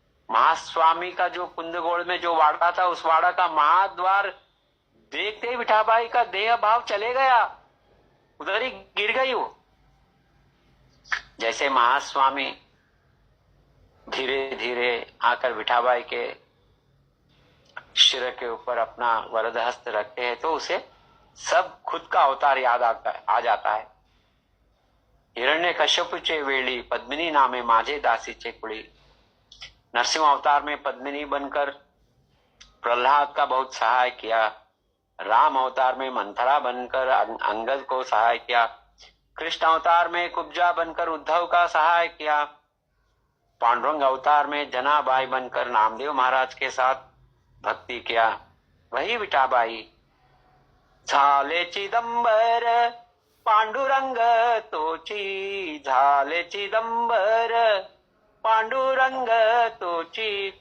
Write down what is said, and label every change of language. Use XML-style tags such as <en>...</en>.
<hi>महास्वामी का जो कुंदगोल में जो वाड़ा था, उस वाड़ा का महाद्वार देखते ही विठाबाई का देह भाव चले गया, उधर ही गिर गई वो। जैसे महास्वामी धीरे धीरे आकर विठाबाई के सिर के ऊपर अपना वरद हस्त रखते हैं, तो उसे सब खुद का अवतार याद आ जाता है।</hi> <mr>हिरण्यकश्यपूचे वेळी पद्मिनी नामे माझे दासीचे कुळी।</mr> <hi>नरसिंह अवतार में पद्मिनी बनकर प्रहलाद का बहुत सहाय किया। राम अवतार में मंथरा बनकर अंगद को सहाय किया। कृष्ण अवतार में कुब्जा बनकर उद्धव का सहाय किया। पांडुरंग अवतार में जनाबाई बनकर नामदेव महाराज के साथ भक्ति किया।</hi> <mr>वही विठाबाई झाले चिदंबर, पांडुरंग तोची झाले चिदंबर, पांडुरंग तोची।</mr>